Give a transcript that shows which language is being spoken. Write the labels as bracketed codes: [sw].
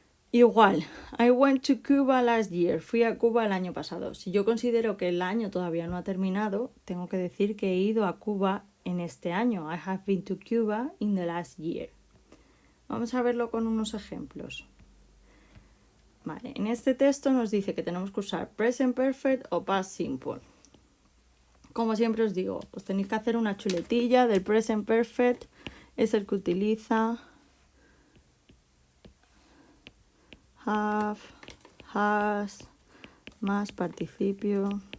[es] Igual, [en] I went to Cuba last year. [es] Fui a Cuba el año pasado. Si yo considero que el año todavía no ha terminado, tengo que decir que he ido a Cuba en este año. [en] I have been to Cuba in the last year. [es] Vamos a verlo con unos ejemplos. Vale, en este texto nos dice que tenemos que usar present perfect o past simple. Como siempre os digo, os tenéis que hacer una chuletilla del present perfect. Es el que utiliza have, has, más participio.